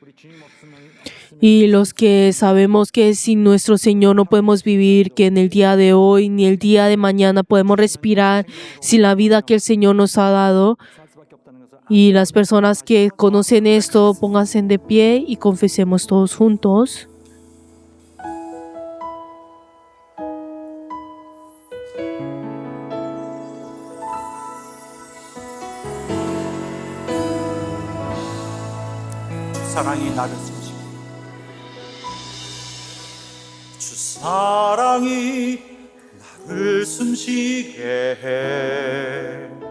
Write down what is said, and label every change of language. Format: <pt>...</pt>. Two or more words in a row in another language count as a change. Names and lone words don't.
<es>Y los que sabemos que sin nuestro Señor no podemos vivir, que en el día de hoy ni el día de mañana podemos respirar sin la vida que el Señor nos ha dado. Y las personas que conocen esto, pónganse de pie y confesemos todos juntos.</es> <ko>사랑이 나를 숨쉬게 주 사랑이 나를 숨쉬게 해</ko>